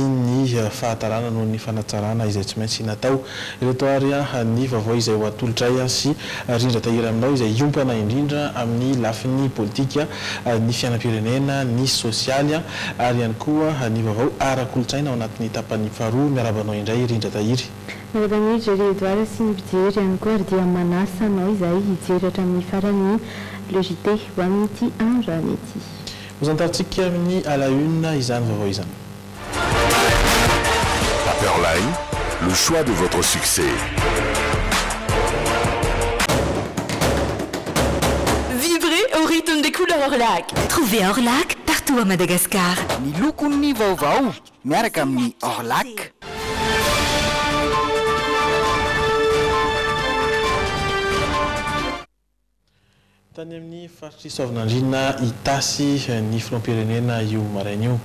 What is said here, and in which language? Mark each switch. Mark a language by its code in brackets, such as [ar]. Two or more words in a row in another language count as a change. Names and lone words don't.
[mg] ny fahatarana noho ny fanatsarana izay tsy maintsy natao ireto ary ny vaovao izay ho atolotray sy rindra tahiry aminao izay iompana indrindra amin'ny lafiny politika ny fiainam-pirenena ny sosialy ary ihany koa ny vaovao ara-kolotsaina ao anatin'ny tapany faharoa miarabanao indray rindra tahiry. Miarabanidra Redoara sy ny mpijery ihany koa ary dia manasa anao izay hijery hatramin'ny farany le JT ho amin'ity androany ity. Hozantarintsika amin'ny [fr] à la une [mg] izany vaovao izany. [fr] Paperline, le choix de votre succès. Vibrez au rythme des couleurs Orlac. Trouvez Orlac partout à Madagascar. [mg] Ny lokon'ny vaovao miaraka amin'ny Orlac. Tany amin'ny faritry Soavinandriana itasy ny filoham-pirenena io maraina io.